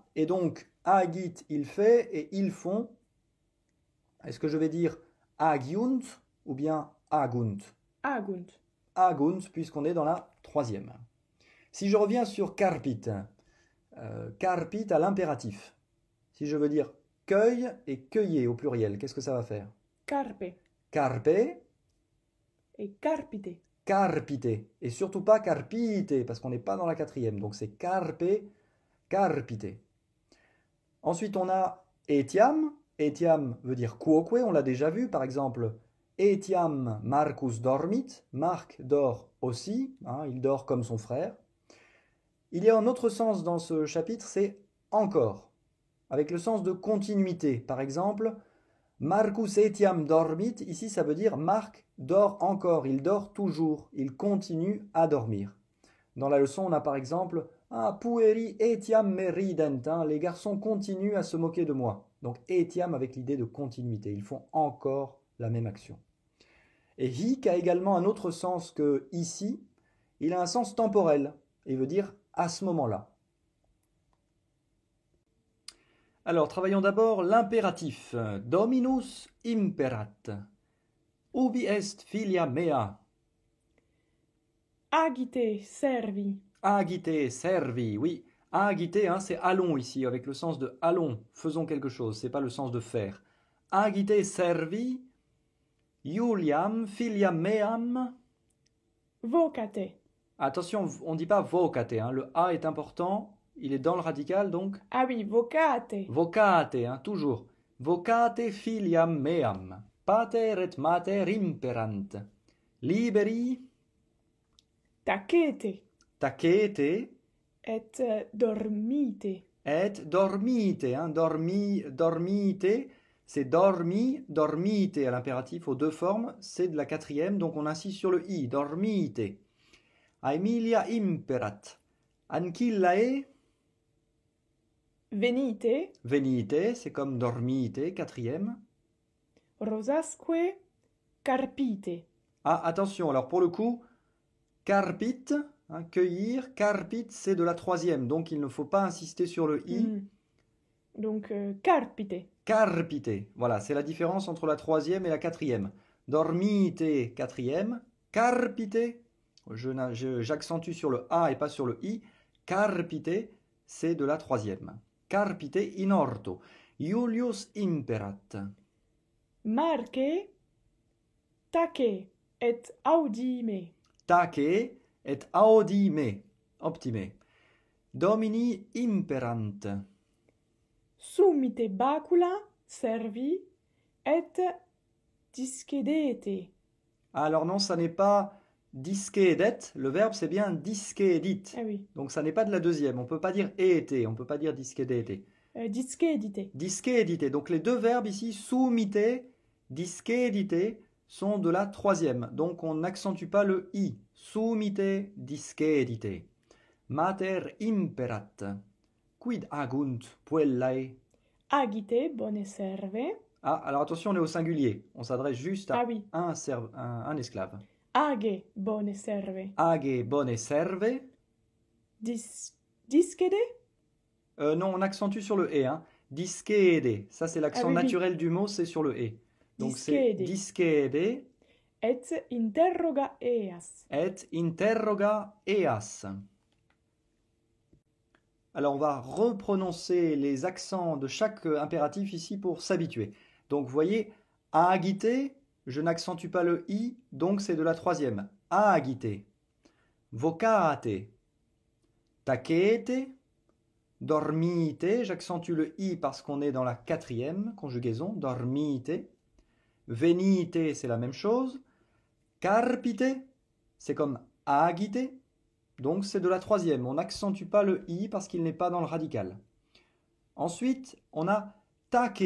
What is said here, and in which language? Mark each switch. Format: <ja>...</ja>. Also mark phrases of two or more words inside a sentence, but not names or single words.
<fr>Et donc, agit, il fait, et ils font. Est-ce que je vais dire agiunt ou bien agunt?</fr> <la>Agunt. Agunt,</la> <fr>puisqu'on est dans la troisième. Si je reviens sur</fr> <la>carpit, carpit</la> <fr>à l'impératif. Si je veux dire cueille et cueillez au pluriel, qu'est-ce que ça va faire?</fr> <la>Carpe. Carpe. Et carpite. carpite.</la> <fr>Et surtout pas carpite, parce qu'on n'est pas dans la quatrième. Donc c'est</fr> <la>carpe, carpite.</la> <fr>Ensuite, on a etiam. Etiam veut dire quoque, on l'a déjà vu. Par exemple,</fr> <la>etiam Marcus dormit.</la> <fr>Marc dort aussi, hein, il dort comme son frère. Il y a un autre sens dans ce chapitre, c'est encore, avec le sens de continuité. Par exemple,</fr> <la>Marcus etiam dormit,</la> <fr>ici ça veut dire Marc dort encore, il dort toujours, il continue à dormir. Dans la leçon, on a par exemple</fr> <la>pueri etiam me rident,</la> <fr>hein, les garçons continuent à se moquer de moi. Donc etiam avec l'idée de continuité, ils font encore la même action. Et hic a également un autre sens que ici, il a un sens temporel, il veut dire à ce moment-là. Alors, travaillons d'abord l'impératif.</fr> <la>Dominus imperat. Ubi est filia mea? Agite servi. Agite servi,</la> <fr>oui. Agite, hein, c'est allons ici, avec le sens de allons, faisons quelque chose, c'est pas le sens de faire.</fr> <la>Agite servi, Iuliam filiam meam. Vocate.</la> <fr>Attention, on ne dit pas vocate, hein, le A est important, il est dans le radical donc. Ah oui,</fr> <la>vocate. Vocate,</la> <fr>hein, toujours.</fr> <la>Vocate filiam meam. Pater et mater imperant. Liberi. Tacete. Tacete. Et dormite. Et dormite,</la> <fr>hein, dormite, c'est</fr> <la>dormi, dormite</la> <fr>à l'impératif aux deux formes, c'est de la quatrième, donc on insiste sur le i,</fr> <la>dormite. Aemilia imperat. Ancillae. Venite. Venite,</la> <fr>c'est comme dormite, quatrième.</fr> <la>Rosasque carpite.</la> <fr>Ah, attention, alors pour le coup, carpit, hein, cueillir, carpit, c'est de la troisième, donc il ne faut pas insister sur le i.</fr> <la>Donc, carpite.</la> <fr>Carpite, voilà, c'est la différence entre la troisième et la quatrième. Dormite, quatrième. Carpite, j'accentue sur le a et pas sur le i. Carpite, c'est de la troisième.</fr> <la>Carpite in orto. Iulius imperat. Marce tace et audime. Tace et audime. Optime. Domini imperant. Sumite bacula servi et discedete.</la> <fr>Alors non, ça n'est pas discedet, le verbe c'est bien discedit. Ah oui. Donc ça n'est pas de la deuxième, on ne peut pas dire ete, on ne peut pas dire discedete.</fr> <la>Discedite.</la> <fr>Discedite, donc les deux verbes ici,</fr> <la>sumite, discedite,</la> <fr>sont de la troisième. Donc on n'accentue pas le i.</fr> <la>Sumite, discedite. Mater imperat. Quid agunt puellae? Agite bone serve.</la> <fr>Ah, alors attention, on est au singulier. On s'adresse juste à Ah oui. un esclave.</fr> <la>Age bone serve. Age bone serve. Discede.</la> <fr>Non, on accentue sur le « e ». Hein. Discede, ça c'est l'accent oui, oui. naturel du mot, c'est sur le « e ». Donc c'est discede.</fr> <la>Et interroga eas. Et interroga eas.</la> <fr>Alors on va reprononcer les accents de chaque impératif ici pour s'habituer. Donc vous voyez, agite, je n'accentue pas le i, donc c'est de la troisième.</fr> <la>Agite. Vocate. Tacete.</la> <fr>Dormite, j'accentue le i parce qu'on est dans la quatrième conjugaison, dormite. Venite, c'est la même chose. Carpite, c'est comme agite, donc c'est de la troisième. On n'accentue pas le i parce qu'il n'est pas dans le radical. Ensuite, on a take.</fr>